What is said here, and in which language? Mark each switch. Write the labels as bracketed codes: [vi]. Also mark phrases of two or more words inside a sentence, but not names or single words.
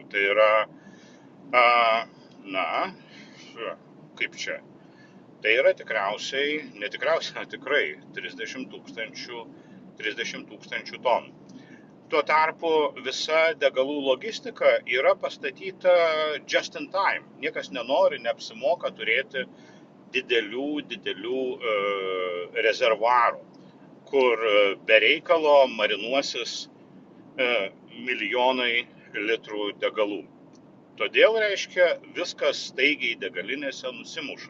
[lt] Tai yra, kaip čia? Tai yra tikrai 30 tūkstančių tonų. Tuo tarpu visa degalų logistika yra pastatyta [en] just in time. [lt] Niekas nenori, neapsimoka turėti didelių rezervuarų, kur be reikalo marinuosis milijonai litrų degalų. Todėl, reiškia, viskas staigiai degalinėse nusimuša.